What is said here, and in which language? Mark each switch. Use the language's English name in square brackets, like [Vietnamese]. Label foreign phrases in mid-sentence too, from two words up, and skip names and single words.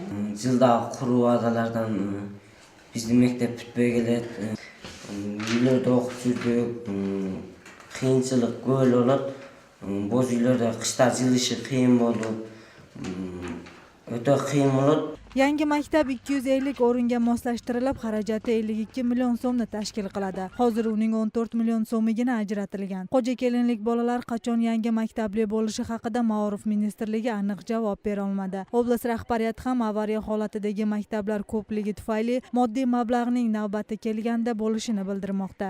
[Kyrgyz] Жылда куруу адалардан биздин мектеп бүтпөй келет. Үйлөрдө окуп жүрдүк, кыйынчылык көп болот. Боз үйлөрдө кышта жылышы кыйын болду. Өтө кыйын болот. [Uzbek] Yangi maktab 250 o'ringa moslashtirilib, xarajati 52 million so'mni tashkil qiladi. Hozir uning 14 million so'migina ajratilgan. Qo'jakelinlik bolalar qachon yangi maktabli bo'lishi haqida Ma'ruf ministrligi aniq javob bera olmadi. Oblast rahbariyati ham avariya holatidagi maktablar ko'pligi tufayli moddiy mablag'ning navbati kelganda bo'lishini bildirmoqda.